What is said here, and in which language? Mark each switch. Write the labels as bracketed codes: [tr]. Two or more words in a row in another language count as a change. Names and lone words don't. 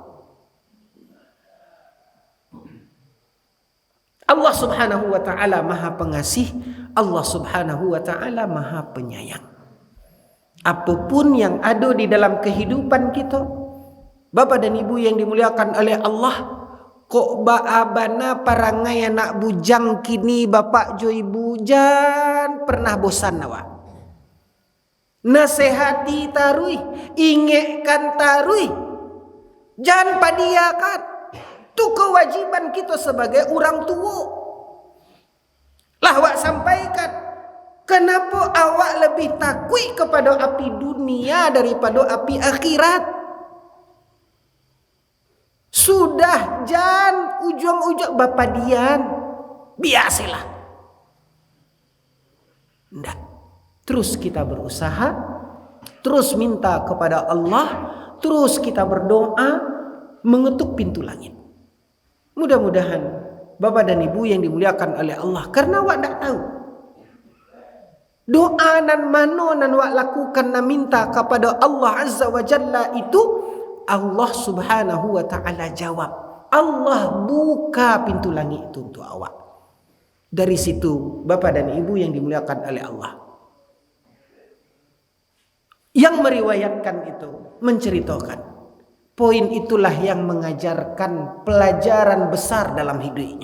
[id] Allah [ar] سبحانه وتعالى [id] maha pengasih, Allah [ar] سبحانه وتعالى [id] maha penyayang. Apapun yang ada di dalam kehidupan kita, bapa dan ibu yang dimuliakan oleh Allah, [min] kok baabana parangai anak bujang kini bapak jo ibu, [id] jangan pernah bosan awak. [min] Nasihati tarui, ingatkan tarui, jangan padiakan. [id] Itu kewajiban kita sebagai orang tua. Lah awak sampaikan, kenapa awak lebih takut kepada api dunia daripada api akhirat? Sudah, jangan ujung-ujung bapa dian. Biasalah. Enggak. Terus kita berusaha, terus minta kepada Allah, terus kita berdoa, mengetuk pintu langit. Mudah-mudahan bapa dan ibu yang dimuliakan oleh Allah, karena awak tak tahu doa [min] nan mano nan wak [id] lakukan na minta kepada Allah [ar] عز وجل [id] itu, Allah [ar] سبحانه وتعالى [id] jawab. Allah buka pintu langit itu untuk awak. Dari situ bapa dan ibu yang dimuliakan oleh Allah, yang meriwayatkan itu menceritakan poin itulah yang mengajarkan pelajaran besar dalam hidupnya.